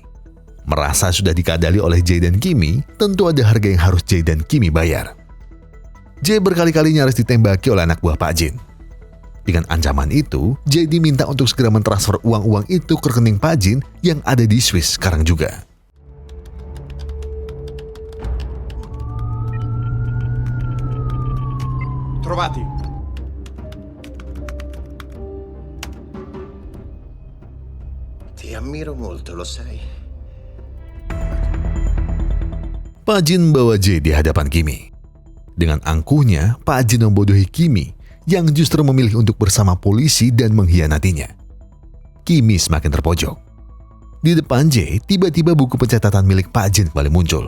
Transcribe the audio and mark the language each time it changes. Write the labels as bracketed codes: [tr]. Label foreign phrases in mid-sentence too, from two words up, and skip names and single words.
[id] Merasa sudah dikadali oleh Jay dan Kimi, tentu ada harga yang harus Jay dan Kimi bayar. Jay berkali-kali nyaris ditembaki oleh anak buah Pak Jin. Dengan ancaman itu, Jay diminta untuk segera mentransfer uang-uang itu ke rekening Pak Jin yang ada di Swiss sekarang juga. [it] Trovati. Ti ammiro molto, lo sai. [id] Pak Jin membawa Jay di hadapan Kimi. Dengan angkuhnya, Pak Jin membodohi Kimi yang justru memilih untuk bersama polisi dan mengkhianatinya. Kimi semakin terpojok. Di depan Jay, tiba-tiba buku pencatatan milik Pak Jin kembali muncul.